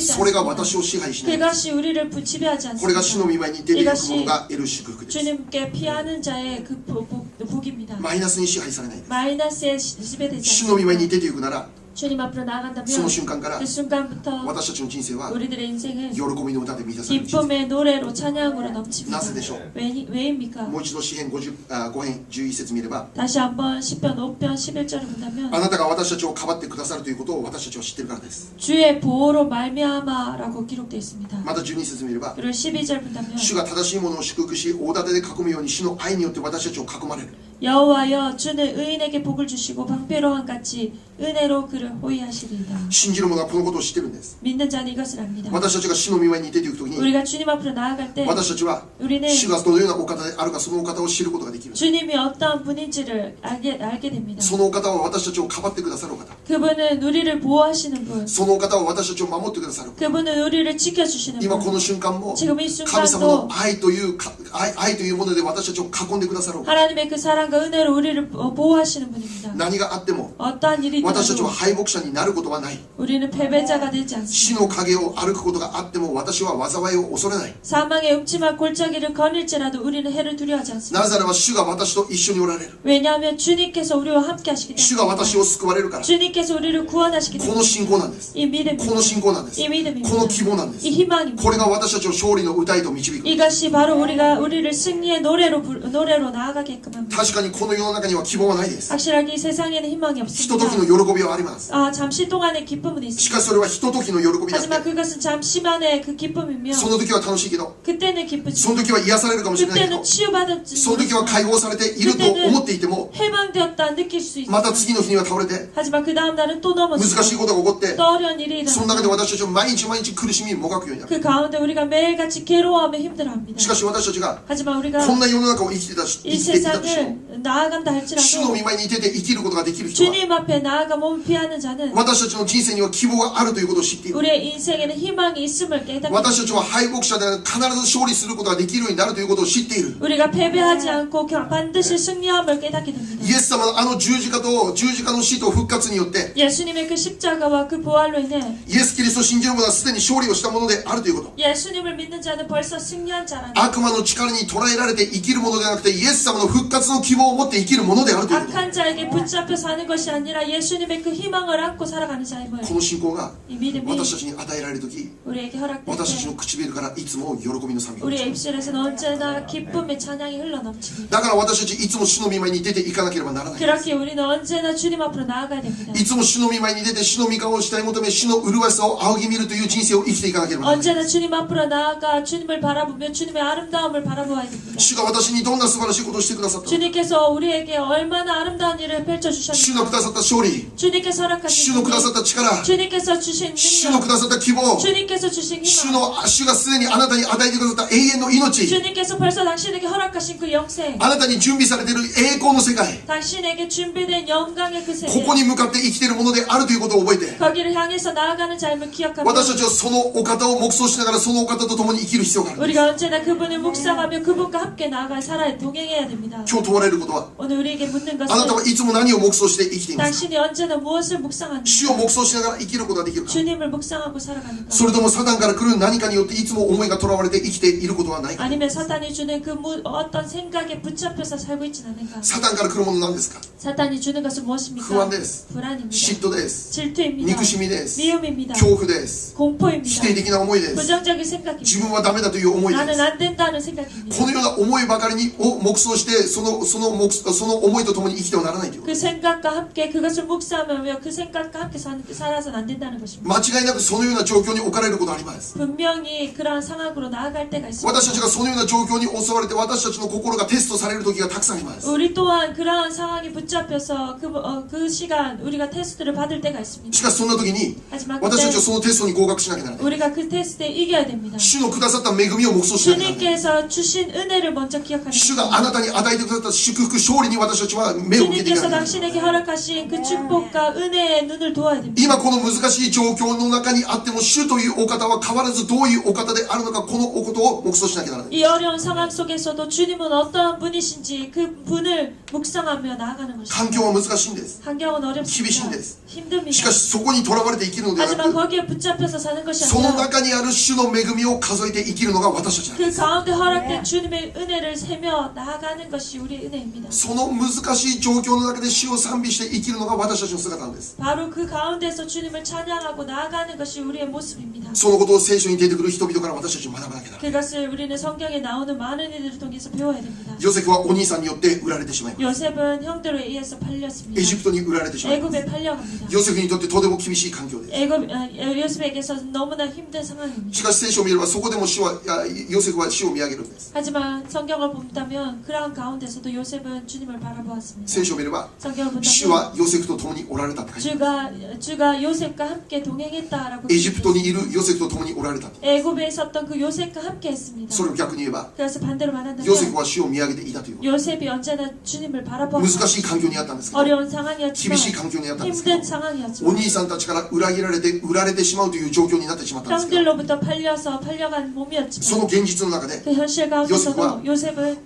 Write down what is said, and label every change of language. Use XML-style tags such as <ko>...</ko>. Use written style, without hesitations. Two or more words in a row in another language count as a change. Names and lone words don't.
<ja>それが</ja> <ko>않습니다.</ko> <ja>私を支配しない。</ja> <ko>그것이 우리를 지배하지</ko> <ja>これが主の</ja> <ko>않습니다.</ko> <ja>御前に出ていく者が得る祝福です。</ja> <ko>주님께 피하는 자의 그 복입니다.</ko> <ja>マイナスに支配されないです。</ja> <ko>마이너스에 지배되지</ko> <ja>主の御前に</ja> <ko>않습니다.</ko> <ja>出ていくなら</ja> <ko>주님 앞으로</ko> <ja>その</ja> <ko>나아간다면</ko> <ja>瞬間から</ja> <ko>그 순간부터</ko> <ja>私たちの人生は</ja> <ko>우리들의 인생은</ko> <ja>喜びの歌で満たされる人生。</ja> <ko>기쁨의 노래로 찬양으로 넘칩니다.</ko> <ja>なぜでしょう。</ja> <ko>왜입니까?</ko> <ja>もう一度詩編5編11節見れば、</ja> <ko>다시 한번 시편 5편 11절을</ko> <ja>あ</ja> <ko>본다면</ko> <ja>なたが私たちをかばってくださるということを私たちは知っているからです。</ja> <ko>주의 보호로 말미암아라고 기록되어 있습니다.</ko> <ja>また12節見れば、</ja> <ko>그리고 12절 본다면</ko> <ja>主が正しいものを祝福し大盾で囲むように主の愛によって私たちを囲まれる。</ja> <ko>여호와여 주는 의인에게 복을 주시고 방패로한 같이 은혜로 그를 호위하시리이다.</ko> <ja>信じる者はこのことを知っているんです。</ja> <ko>믿는 자는 이것을 압니다.</ko> <ja>私たちが主の御前に出ていくときに、</ja> <ko>우리가 주님 앞으로 나아갈 때</ko> <ja>私たちは</ja> <ko>우리는</ko> <ja>主がどのようなお方であるかそのお方を知ることができる。</ja> <ko>주님이 어떠한 분인지를 알게 됩니다.</ko> <ja>そのお方は私たちをかばってくださるお方。</ja> <ko>그분은 우리를 보호하시는 분,</ko> <ja>そのお方は私たちを守ってくださる。</ja> <ko>그분은 우리를 지켜주시는</ko> <ja>今こ</ja> <ko>분,</ko> <ja>の瞬間も</ja> <ko>지금 이</ko> <ja>神様の</ja> <ko>순간도</ko> <ja>愛というもので私たちを囲んでくださるお方。</ja> <ko>하나님의 그 사랑과 은혜로 우리를 보호하시는 분입니다.</ko> <ja>何があっても</ja> <ko>어떠한 일이</ko> <ja>私たちは</ja> <ko>있더라도</ko> <ja>敗北者になることはない。</ja> <ko>우리는 패배자가 되지</ko> <ja>死</ja> <ko>않습니다.</ko> <ja>の影を歩くことがあっても私は災いを恐れない。</ja> <ko>사망의 음침한 골짜기를 거닐지라도 우리는 해를 두려워하지 않습니다.</ko> <ja>なぜならば主が私と一緒におられる。</ja> <ko>왜냐하면 주님께서 우리와 함께 하시기</ko> <ja>主が私</ja> <ko>때문입니다.</ko> <ja>を救われるから。</ja> <ko>주님께서 우리를 구원하시기</ko> <ja>この</ja> <ko>때문에</ko> <ja>信仰なんです。</ja> <ko>이 믿음입니다.</ko> <ja>この信仰なんです。</ja> <ko>이 믿음입니다.</ko> <ja>この希望なんです。</ja> <ko>이 희망입니다.</ko> <ja>これが私たちを勝利の歌へと導く。</ja> <ko>이것이 바로 우리를 승리의 노래로 나아가게끔 합니다.</ko> <ja>確かかにこの世の中には希望はないです。</ja> <ko>확실하게 이 세상에는 희망이</ko> <ja>ひととき</ja> <ko>없습니다.</ko> <ja>の喜びはあります。</ja> <ko>잠시 동안의 기쁨은</ko> <ja>し</ja> <ko>있습니다.</ko> <ja>かしそれはひとときの喜びだっ</ja> <ko>하지만</ko> <ja>て、</ja> <ko>그것은 잠시만의 그 기쁨이며</ko> <ja>その時は楽しいけど、</ja> <ko>그때는</ko> <ja>そ</ja> <ko>기쁘지.</ko> <ja>の時は癒されるかもしれないけ</ja> <ko>그때는</ko> <ja>ど、</ja> <ko>치유받을지</ko> <ja>その時は解放されていると思っていても、</ja> <ko>해방되었다 느낄 수</ko> <ja>また</ja> <ko>있지만</ko> <ja>次の日には倒れて、</ja> <ko>하지만 그 다음 날은 또</ko> <ja>難しい</ja> <ko>넘어지고</ko> <ja>ことが起こって、</ja> <ko>또 어려운 일이</ko> <ja>その中で</ja> <ko>일어납니다.</ko> <ja>私たちは毎日毎日苦しみもがくようになる。</ja> <ko>그 가운데 우리가 매일같이 괴로워하며 힘들어합니다.</ko> <ja>しかし私たちが</ja> <ko>하지만</ko> <ja>こ</ja> <ko>우리가</ko> <ja>んな世の中を生きていたし、生</ja> <ko>이</ko> <ja>きていたとしても、</ja> <ko>세상을 나아간다</ko> <ja>主の</ja> <ko>할지라도</ko> <ja>御前に出て生きることができる人は、</ja> <ko>주님 앞에 나아가 몸을 피하는 자는</ko> <ja>私たちの人生には希望があるということを知っている。</ja> <ko>우리의 인생에는 희망이 있음을 깨닫게</ko> <ja>私たち</ja> <ko>됩니다.</ko> <ja>は敗北者で必ず勝利することができるようになるということを知っている。</ja> <ko>우리가 패배하지 않고 반드시 승리함을 깨닫게 됩니다.</ko> <ja>イエス様のあの十字架の死と復活によって、</ja> <ko>예수님의 그 십자가와 그 부활로 인해</ko> <ja>イエス・キリストを信じる者はすでに勝利をしたものであるということ。</ja> <ko>예수님을 믿는 자는 벌써 승리한 자라는</ko> <ja>悪魔の力に捉えられて生きるものではなくて、イエス様の復活の希望を持って生きるものであるということ。</ja> <ko>악한 자에게 붙잡혀 사는 것이 아니라 예수님의 그 희망을 안고 살아가는 자임을</ko> <ja>この信仰が</ja> <ko>이 믿음이</ko> <ja>私たちに与えられるとき、</ja> <ko>우리에게 허락될</ko> <ja>私たちの</ja> <ko>때</ko> <ja>唇からいつも喜びの賛美を</ja> <ko>우리의 입술에서는 언제나 기쁨의 찬양이 흘러넘칩니다.</ko> <ja>だから私たちいつも主の御前に出ていかなければならない。</ja> <ko>그렇게 우리는 언제나 주님 앞으로 나아가야 됩니다.</ko> <ja>いつも主の御前に出て主の御顔を慕い求め、主の麗しさを仰ぎ見るという人生を生きていかなければならない。</ja> <ko>언제나 주님 앞으로 나아가 주님을 바라보며 주님의 아름다움을 바라보아야 됩니다.</ko> <ja>主が私にどんな素晴らしいことをしてくださったのか、</ja> <ko>주님께서 우리에게 얼마나 아름다운 일을</ko> <ja>主の</ja> <ko>펼쳐주셨는가.</ko> <ja>くださった勝利、</ja> <ko>주님께서 허락하신</ko> <ja>主のくださっ</ja> <ko>힘,</ko> <ja>た力、</ja> <ko>주님께서 주신</ko> <ja>主の</ja> <ko>능력,</ko> <ja>くださった希望、</ja> <ko>주님께서 주신</ko> <ja>主</ja> <ko>희망,</ko> <ja>がすでにあなたに与えてくださった永遠の命、</ja> <ko>주님께서 벌써 당신에게 허락하신 그 영생,</ko> <ja>あなたに準備されている栄光の世界、</ja> <ko>당신에게 준비된 영광의 그</ko> <ja>こ</ja> <ko>세계,</ko> <ja>こに向かって生きているものであるということを覚えて、</ja> <ko>거기를 향해서 나아가는 삶을 기억하며</ko> <ja>私たちはそのお方を黙想しながらそのお方と共に生きる必要がある。</ja> <ko>우리가 언제나 그분을 묵상하며 그분과 함께 나아가 살아 동행해야 됩니다.</ko> <ja>今日問われることは、</ja> <ko>오늘 우리에게 묻는</ko> <ja>あなたは</ja> <ko>것은</ko> <ja>いつも何を黙想して生きていますか。</ja> <ko>당신이 언제나 무엇을 묵상하는가?</ko> <ja>主を黙想しながら生きることができるか。</ja> <ko>주님을 묵상하고 살아가는가?</ko> <ja>それともサタンから来る何かによっていつも思いがとらわれて生きていることはないか。</ja> <ko>아니면 사탄이 주는 그 어떤 생각에 붙잡혀서 살고 있지는 않은가?</ko> <ja>サタンから来るものなんですか。</ja> <ko>사탄이 주는 것은 무엇입니까?</ko> <ja>不安です。</ja> <ko>불안입니다.</ko> <ja>嫉妬です。</ja> <ko>질투입니다.</ko> <ja>憎しみです。</ja> <ko>미움입니다.</ko> <ja>恐怖です。</ja> <ko>공포입니다.</ko> <ja>否定的な思いです。</ja> <ko>부정적인</ko> <ja>自</ja> <ko>생각입니다.</ko> <ja>分はダメだという思いで</ja> <ko>나는</ko> <ja>す。</ja> <ko>안 된다는 생각입니다.</ko> <ja>このような思いばかりを黙想してその思いとともに生きてはならないというこ</ja> <ko>그 생각과 함께 그것을 묵상하며 그 생각과 함께 살아서는 안 된다는 것입니다.</ko> <ja>と。間違いなくそのような状況に置かれることがあります。</ja> <ko>분명히 그러한 상황으로 나아갈 때가 있습니다.</ko> <ja>私たちがそのような状況に襲われて私たちの心がテストされる時がたくさんあります。</ja> <ko>우리 또한 그러한 상황에 붙잡혀서 그 시간 우리가 테스트를 받을 때가</ko> <ja>し</ja> <ko>있습니다.</ko> <ja>かしそんな時に</ja> <ko>하지만</ko> <ja>私たちは</ja> <ko>그때</ko> <ja>そのテストに合格しなきゃならない。</ja> <ko>우리가 그 테스트에 이겨야 됩니다.</ko> <ja>主のくださった恵みを黙想しなきゃならない。</ja> <ko>주님께서 주신 은혜를 먼저 기억하는</ko> <ja>主</ja> <ko>것입니다.</ko> <ja>があなたに与えてくださった祝福勝利に私たちは目を向けていか</ja> <ko>주님께서</ko> <ja>ない。</ja> <ko>당신에게 허락하신 그 축복과 은혜의 눈을 도와야 됩니다.</ko> <ja>今この難しい状況の中にあっても主というお方は変わらずどういうお方であるのか、このおことを黙想しなきゃならない。</ja> <ko>이 어려운 상황 속에서도 주님은 어떠한 분이신지 그 분을 묵상하며 나아가는</ko> <ja>環</ja> <ko>것입니다.</ko> <ja>境は難しいんです。</ja> <ko>환경은</ko> <ja>厳しいん</ja> <ko>어렵습니다.</ko> <ja>です。 し</ja> <ko>힘듭니다.</ko> <ja>かしそこにとらわれて生きるのではな</ja> <ko>하지만</ko> <ja>く、</ja> <ko>거기에 붙잡혀서 사는 것이</ko> <ja>その</ja> <ko>아니라</ko> <ja>中にある主の恵みを数えて生きるのが私たちなんです。</ja> <ko>그 가운데 허락된 주님의 은혜를 세며 나아가는 것이 우리의 은혜입니다.</ko> <ja>その難しい状況の中で主を賛美して生きるのが私たちの姿なんです。</ja> <ko>바로 그 가운데서 주님을 찬양하고 나아가는 것이 우리의 모습입니다.</ko> <ja>そのことを聖書に出てくる人々から私たちは学ばなきゃならない。</ja> <ko>그것을 우리는 성경에 나오는 많은 이들을 통해서 배워야 됩니다.</ko> <ja>ヨセフはお兄さんによって売られてしまいます。</ja> <ko>요셉은 형들에 의해서 팔렸습니다.</ko> <ja>エジプトに売られてしまいます。</ja> <ko>애굽에 팔려갑니다.</ko> <ja>ヨセフにとってとても厳しい環境です。</ja> <ko>요셉에게서 너무나 힘든 상황입니다.</ko> <ja>しかし聖書を見ればそこでもヨセフは主を見上げるんです。</ja> <ko>하지만 성경을 본다면 그러한 가운데서도 요셉은 주님을 바라보았습니다.</ko> <ja>聖書を見れば</ja> <ko>성경을</ko> <ja>主</ja> <ko>본다면</ko> <ja>はヨセフと共におられたって書いてある。</ja> <ko>주가 요셉과 함께 동행했다라고</ko> <ja>エジプトにいるヨセフと共におられた。</ja> <ko>애굽에 있었던 그 요셉과 함께 했습니다.</ko> <ja>それを逆に言えば</ja> <ko>그래서 반대로 말한다면</ko> <ja>ヨセフは主を見上げていたということ。</ja> <ko>요셉이 언제나 주님을</ko> <ja>難</ja> <ko>바라보았습니다.</ko> <ja>しい環境にあったんですけど、</ja> <ko>어려운</ko> <ja>厳</ja> <ko>상황이었지만</ko> <ja>しい環境にあったんですけ</ja> <ko>힘든</ko> <ja>ど、お</ja> <ko>상황이었지만</ko> <ja>兄さんたちから裏切られて売られてしまうという状況になってしまったんですけど、</ja> <ko>형들로부터 팔려간</ko> <ja>そ</ja> <ko>몸이었지만</ko> <ja>の現実の中で</ja> <ko>그 현실 가운데서도 요셉은</ko>